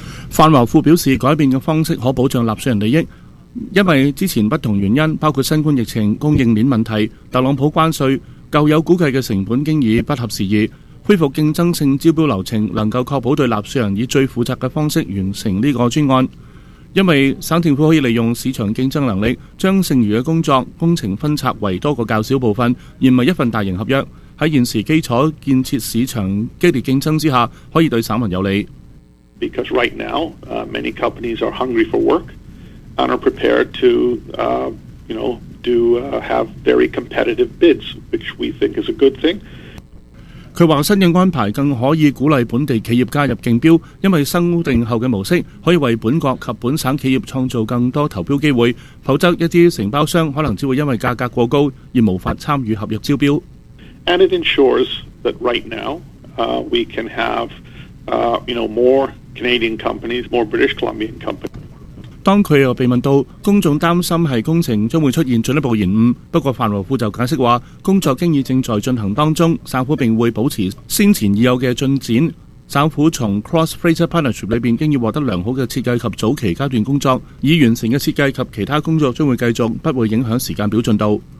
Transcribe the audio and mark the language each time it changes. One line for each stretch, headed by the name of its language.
Chinese: 范华富表示，改变的方式可保障纳税人利益，因为之前不同原因，包括新冠疫情、供应链问题、特朗普关税，旧有估计的成本经已不合时宜，恢复竞争性招标流程能够确保对纳税人以最负责的方式完成这个专案。因为省政府可以利用市场竞争能力，将剩余的工作工程分拆为多个较小部分，而不是一份大型合约，在现时基础建设市场激烈竞争之下，可以对省民有利。
English: Because right now, many companies are hungry for work and are prepared to, you know, do have very competitive bids, which we think is a good thing.
Chinese: 他说新的安排更可以鼓励本地企业加入竞标，因为修订后的模式可以为本国及本省企业创造更多投标机会，否则一些承包商可能只会因为价格过高而无法参与合约招标。
English: And it ensures that right now, we can have, you know, more Canadian companies, more British Columbian companies.
Chinese: 当他又被问到公众担心是工程将会出现进一步延误，不过范罗富就解释说，工作经已正在进行当中，省府并会保持先前已有的进展。省府从 Cross Fraser Partnership 里面经已获得良好的设计及早期阶段工作，已完成的设计及其他工作将会继续，不会影响时间表进度。